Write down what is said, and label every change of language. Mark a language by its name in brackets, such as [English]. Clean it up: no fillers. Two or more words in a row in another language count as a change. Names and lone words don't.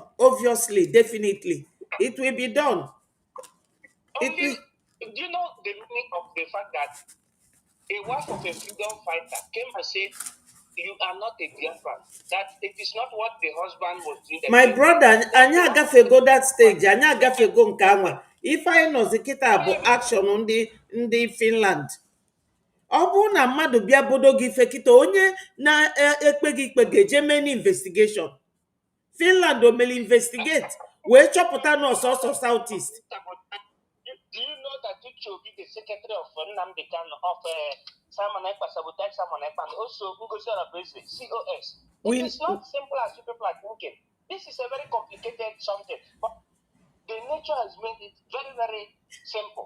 [English] Obviously, definitely, it will be done. Do you know the meaning of the fact that a wife of a freedom fighter came and said, "You are not a Biafran"? That it is not what the husband was doing. My brother, [Igbo] anyị agafego [English] that stage, [Igbo] anyị agafego nke anwa. Ife anyị nọzi kịta bụ action ndị Finland. Ọ bụrụ na mmadụ bịa bodo gị ife kịta, onye na-ekpe gị ikpe ga-eje mee investigation. Finland o mere investigate wee chọpụta na ọsọsọ Southeast. [English] Do you know that Judicial be the secretary of Nnamdi Kanu of Simon Ekpa, sabotage Simon Ekpa, and also Ngozi Onabueze, COS? It is not simple as you people are thinking. This is a very complicated something, but the nature has made it very, very simple.